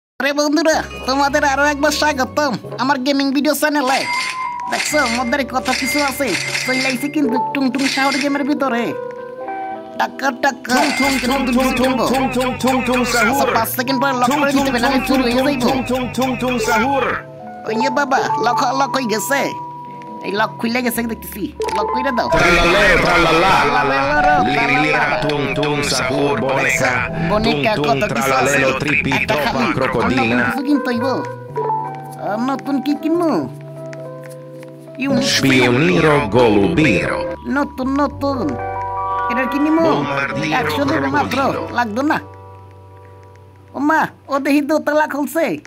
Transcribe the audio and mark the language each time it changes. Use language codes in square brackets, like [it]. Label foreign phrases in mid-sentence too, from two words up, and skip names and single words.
[bn] আরে বন্ধুরা, তোমাদের আরো একবার স্বাগতম আমার গেমিং ভিডিও চ্যানেলে। দেখছো মধ্যে কথা কিছু আছে, চলে আইছি কিন্তু টুংটুং শাহর গেমের ভিতরে। টাকা টাকা tung tung tung tung tung tung tung tung sahur. 5 সেকেন্ড পর লক করে দিতে হবে, নাহলে চুরি হয়ে যাইবো। tung tung sahur. ওই যে বাবা, লক হয়ে গেছে। এই লক খুলে গেছে দেখতেছি, লক কইরা দাও। Tralalero, tralala. Lirira, tung tung sahur, boneka. Tung tung tralalero, tripi, tropa, crocodina. কিনতে হইব। নতুন কি কিনবো? Spioniro, golubiro. নতুন এটার কি নিমো? 100 দেবে মাত্র, লাগতো না। ও মা, ও দেখি দোতলা খুলছে।